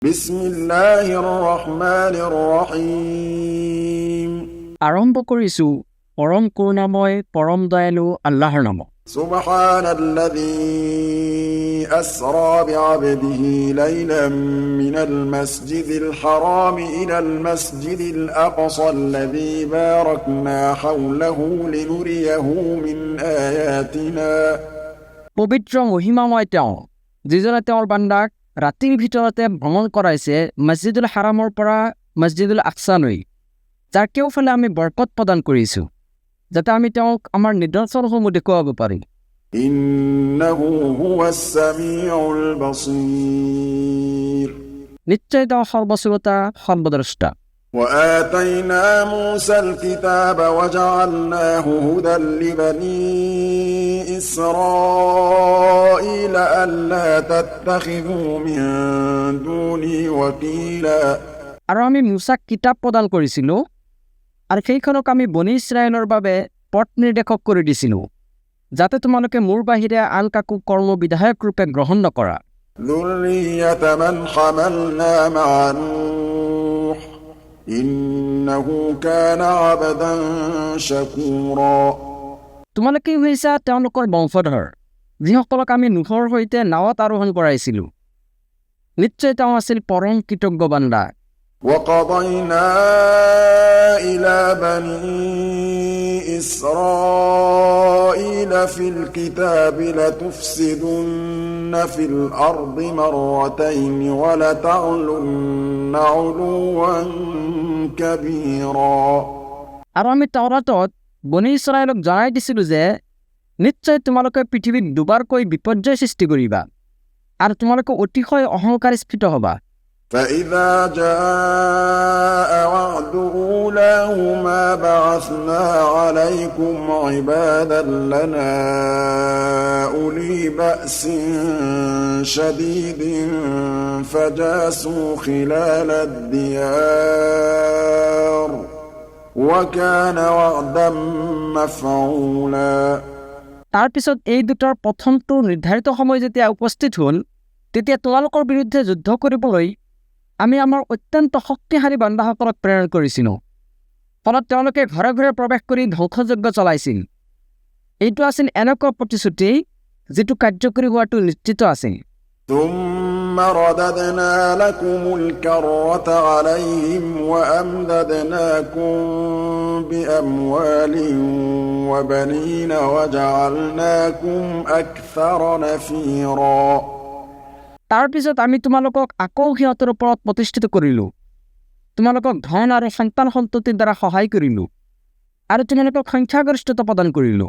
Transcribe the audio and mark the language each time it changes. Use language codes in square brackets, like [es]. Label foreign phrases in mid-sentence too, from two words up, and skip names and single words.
[ar] بسم الله الرحمن الرحيم [as] আৰম্ভ কৰিছো পৰম কৰুণাময় পৰম দয়ালু আল্লাহৰ নামত। [ar] سبحان الذي أسرى بعبده ليلا من المسجد الحرام إلى المسجد الأقصى الذي باركنا حوله لنريه من آياتنا [as] পবিত্ৰ মহিমাময় তেওঁ, যিজনে তেওঁৰ বান্দাক ৰাতিৰ ভিতৰতে ভ্ৰমণ কৰাইছে মছজিদুল হাৰামৰ পৰা মছজিদুল আকছালৈ, যাৰ কেওফালে আমি বৰকত প্ৰদান কৰিছোঁ, যাতে আমি তেওঁক আমাৰ নিদৰ্শনসমূহ দেখুৱাব পাৰিম। [ar] إنه هو السميع البصير [as] নিশ্চয় তেওঁ সৰ্বশ্ৰোতা সৰ্বদ্ৰষ্টা। [ar] وآتينا موسى الكتاب وجعلناه هدى لبني إسرائيل ألا تتخذوا من دوني وكيلا [as] আৰু আমি মুছাক কিতাপ প্ৰদান কৰিছিলোঁ, আৰু সেইখনক আমি বনি ইছৰাইলৰ বাবে পথ নিৰ্দেশক কৰি দিছিলোঁ, যাতে তোমালোকে মোৰ বাহিৰে আন কাকো কৰ্মবিধায়ক ৰূপে গ্ৰহণ নকৰা। [ar] ذرية من حملنا مع نوح إنه كان عبدا شكورا [as] তোমালোকে হৈছা তেওঁলোকৰ বংশধৰ, যিসকলক আমি নুহৰ সৈতে নাৱত আৰোহণ কৰাইছিলোঁ। নিশ্চয় তেওঁ আছিল পৰম কৃতজ্ঞ বান্দা। [ar] وقضينا إلى بني إسرائيل في الكتاب لتفسدن في الأرض مرتين ولتعلن علوا كبيرا [as] আৰু আমি তাওৰাতত বনি ইছৰাইলক জনাই দিছিলোঁ যে নিশ্চয় তোমালোকে পৃথিৱীত দুবাৰকৈ বিপৰ্যয় সৃষ্টি কৰিবা, আৰু তোমালোকে অতিশয় অহংকাৰস্ফীত হ'বা। [ar] فإذا جاء وعد أولاهما بعثنا عليكم عبادا لنا أولي بأس شديد فجاسوا خلال الديار وكان وعدا مفعولا [as] তাৰ পিছত এই দুটাৰ প্ৰথমটো নিৰ্ধাৰিত সময় যেতিয়া উপস্থিত হ'ল, তেতিয়া তোমালোকৰ বিৰুদ্ধে যুদ্ধ কৰিবলৈ আমি আমাৰ অত্যন্ত শক্তিশালী বান্দাসকলক প্ৰেৰণ কৰিছিলোঁ, ফলত তেওঁলোকে ঘৰে ঘৰে প্ৰৱেশ কৰি ধ্বংসযজ্ঞ চলাইছিল। এইটো আছিল এনেকুৱা প্ৰতিশ্ৰুতি যিটো কাৰ্যকৰী হোৱাটো নিশ্চিত আছিল। [ar] ثم رددنا لكم الكرة عليهم وأمددناكم بأموال وبنين وجعلناكم أكثر نفيرا [as] তাৰ পিছত আমি তোমালোকক আকৌ সিহঁতৰ ওপৰত প্ৰতিষ্ঠিত কৰিলোঁ, তোমালোকক ধন আৰু সন্তান সন্ততিৰ দ্বাৰা সহায় কৰিলোঁ, আৰু তোমালোকক সংখ্যাগৰিষ্ঠতা প্ৰদান কৰিলোঁ।